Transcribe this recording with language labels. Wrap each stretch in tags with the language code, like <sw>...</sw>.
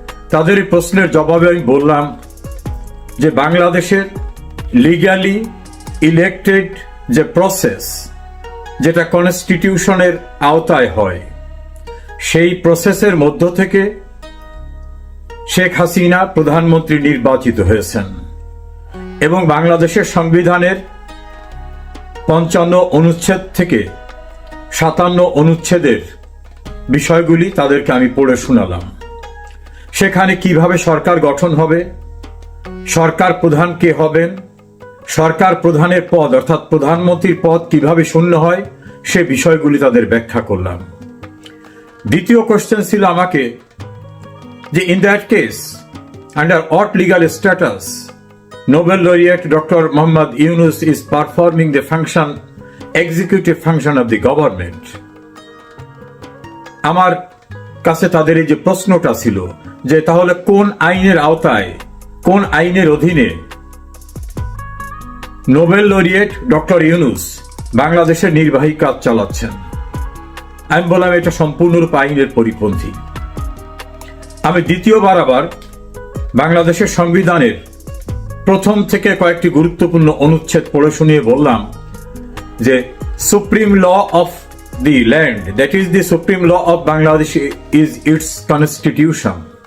<bn>তাদের এই প্রশ্নের জবাবে আমি বললাম যে বাংলাদেশের লিগ্যালি ইলেক্টেড যে প্রসেস, যেটা কনস্টিটিউশনের আওতায় হয়, সেই প্রসেসের মধ্য থেকে শেখ হাসিনা প্রধানমন্ত্রী নির্বাচিত হয়েছেন এবং বাংলাদেশের সংবিধানের 55 অনুচ্ছেদ থেকে 57 অনুচ্ছেদের বিষয়গুলি তাদেরকে আমি পড়ে শোনালাম। সেখানে কিভাবে সরকার গঠন হবে, সরকার প্রধান কে হবেন, সরকার প্রধানের পদ অর্থাৎ প্রধানমন্ত্রীর পদ কিভাবে শূন্য হয়, সে বিষয়গুলি তাদের ব্যাখ্যা করলাম। দ্বিতীয় কোশ্চেন ছিল আমাকে</bn> <en>যে in that case, under what legal status Nobel laureate Dr. Muhammad Yunus is performing the executive function of the government?</en> <bn>আমার কাছে তাদের এই যে প্রশ্নটা ছিল যে তাহলে কোন আইনের আওতায়, কোন আইনের অধীনে নোবেল লরিয়েট ডক্টর ইউনুস বাংলাদেশের নির্বাহী কাজ চালাচ্ছেন? আমি বললাম এটা সম্পূর্ণরূপে আইনের পরিপন্থী। আমি দ্বিতীয়বার আবার বাংলাদেশের সংবিধানের প্রথম থেকে কয়েকটি গুরুত্বপূর্ণ অনুচ্ছেদ পড়ে শুনিয়ে বললাম যে</bn> <en>Supreme law of the land, that is the supreme law of Bangladesh is its constitution.</en>